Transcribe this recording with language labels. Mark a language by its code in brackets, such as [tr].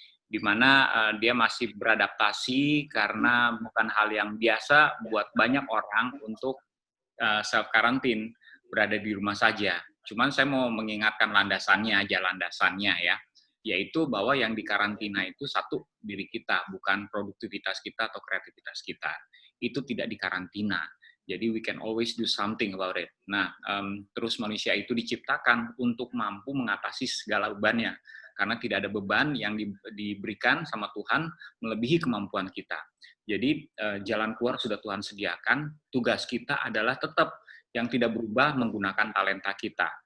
[id] Di mana dia masih beradaptasi karena bukan hal yang biasa buat banyak orang untuk self-quarantine, berada di rumah saja. Cuman saya mau mengingatkan landasannya ya, yaitu bahwa yang dikarantina itu satu, diri kita, bukan produktivitas kita atau kreativitas kita. Itu tidak dikarantina. [en] Jadi we can always do something about it. [id] Nah, terus manusia itu diciptakan untuk mampu mengatasi segala bebannya. Karena tidak ada beban yang diberikan sama Tuhan melebihi kemampuan kita. Jadi jalan keluar sudah Tuhan sediakan. Tugas kita adalah tetap yang tidak berubah menggunakan talenta kita.